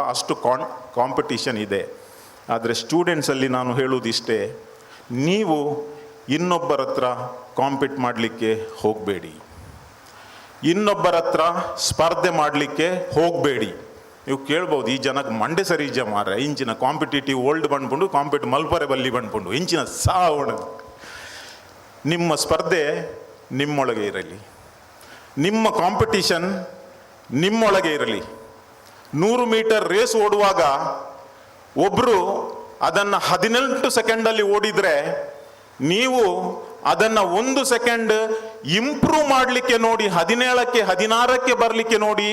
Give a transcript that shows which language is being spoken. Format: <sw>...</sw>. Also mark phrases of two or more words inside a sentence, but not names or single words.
<kn>ಅಷ್ಟು ಕಾಂಪಿಟೇಷನ್ ಇದೆ. ಆದರೆ ಸ್ಟೂಡೆಂಟ್ಸಲ್ಲಿ ನಾನು ಹೇಳುವುದಿಷ್ಟೇ, ನೀವು ಇನ್ನೊಬ್ಬರ ಹತ್ರ ಕಾಂಪೀಟ್ ಮಾಡಲಿಕ್ಕೆ ಹೋಗಬೇಡಿ, ಇನ್ನೊಬ್ಬರ ಹತ್ರ ಸ್ಪರ್ಧೆ ಮಾಡಲಿಕ್ಕೆ ಹೋಗಬೇಡಿ. ನೀವು ಕೇಳ್ಬೋದು,</kn> <tcy>ಈ ಜನಕ್ಕೆ ಮಂಡೆ ಸರಿ ಮಾರ, ಇಂಚಿನ</tcy> <en>competitive world</en> <tcy>ಬಂದ್ಕೊಂಡು ಕಾಂಪಿಟ್ ಮಲ್ಪರೆ ಬಲ್ಲಿ ಬಂದ್ಕೊಂಡು ಇಂಚಿನ ಸಾವಣ.</tcy> <kn>ನಿಮ್ಮ ಸ್ಪರ್ಧೆ ನಿಮ್ಮೊಳಗೆ ಇರಲಿ, ನಿಮ್ಮ ಕಾಂಪಿಟೀಷನ್ ನಿಮ್ಮೊಳಗೆ ಇರಲಿ. 100 ಮೀಟರ್ ರೇಸ್ ಓಡುವಾಗ ಒಬ್ಬರು ಅದನ್ನು 18 ಸೆಕೆಂಡಲ್ಲಿ ಓಡಿದರೆ, ನೀವು ಅದನ್ನು 1 ಸೆಕೆಂಡ್ ಇಂಪ್ರೂವ್ ಮಾಡಲಿಕ್ಕೆ ನೋಡಿ, 17ಕ್ಕೆ 16ಕ್ಕೆ ಬರಲಿಕ್ಕೆ ನೋಡಿ.</kn>